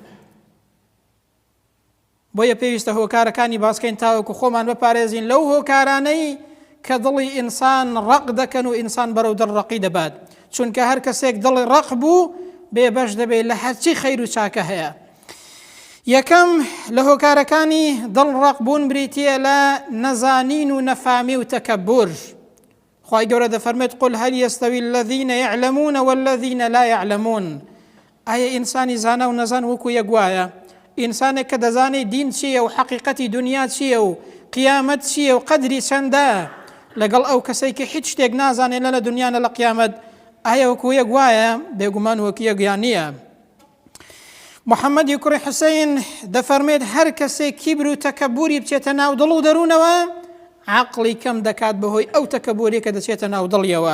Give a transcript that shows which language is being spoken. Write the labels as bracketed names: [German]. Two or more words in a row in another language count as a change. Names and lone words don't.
[Central Kurdish] بۆیە پێویستە هۆکارەکانی باسکەین تاوەکو خۆمان بپارێزین لەو هۆکارانەی کە دڵی ئینسان ڕق دەکەن و ئینسان بەرەو دڵڕەقی دەبات، چونکە هەر کەسێک دڵی ڕق بوو بێبەش دەبێت لە هەرچی خەیر و چاکە هەیە. یەکەم لە هۆکارەکانی دڵڕەقبوون بریتیە لە نەزانین و نەفامی و تەکەبور. خوای گەورە دەفەرمێت [Arabic] قل هەل یەستەوی الذین یعلمون والذین لا یعلمون. [Central Kurdish] ئایا ئینسانی زانە و نەزان وەکو یەک وایە؟ ئینسانێک کە دەزانێت دین چییە و حەقیقەتی دنیا چییە و قیامەت چییە و قەدری چەندە لەگەڵ ئەو کەسێکی هیچ شتێک نازانێت لە دنیا لە قیامەت، ئایا وەکو یەک وایە؟ بێگومان وەکو یەکیان نییە. محەممەدی کوڕی حوسەین دەفەرمێت هەر کەسێک کیبر و تەکەبوری بچێتە ناو دڵ و دەروونەوە عەقڵی کەم دەکات بەهۆی ئەو تەکەبوری کە دەچێتە ناو دڵیەوە.